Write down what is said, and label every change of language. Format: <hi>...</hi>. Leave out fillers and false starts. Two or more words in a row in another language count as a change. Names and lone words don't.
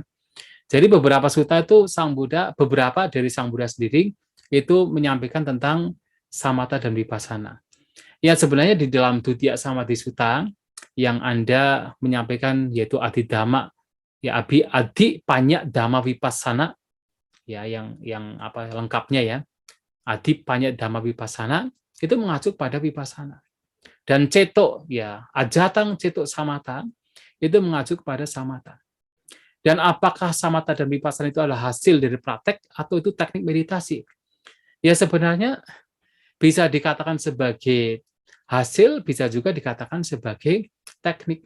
<id>Jadi beberapa sutta itu beberapa dari Sang Buddha sendiri itu menyampaikan tentang samatha dan vipassana. Ya sebenarnya di dalam Duttiya Samadhi Sutta yang Anda menyampaikan yaitu</id> <pi>adi dhamma,</pi> <id>ya</id> <pi>adi panya dhamma vipassana,</pi> <id>ya yang apa lengkapnya ya,</id> <pi>adi panya dhamma vipassana</pi> <id>itu mengacu pada vipassana. Dan</id> <pi>ceto ya ajatang ceto samatha</pi> <id>itu mengacu kepada samatha. Dan apakah samatha dan vipassana itu adalah hasil dari praktek atau itu teknik meditasi? Ya sebenarnya bisa dikatakan sebagai hasil, bisa juga dikatakan sebagai teknik.</id>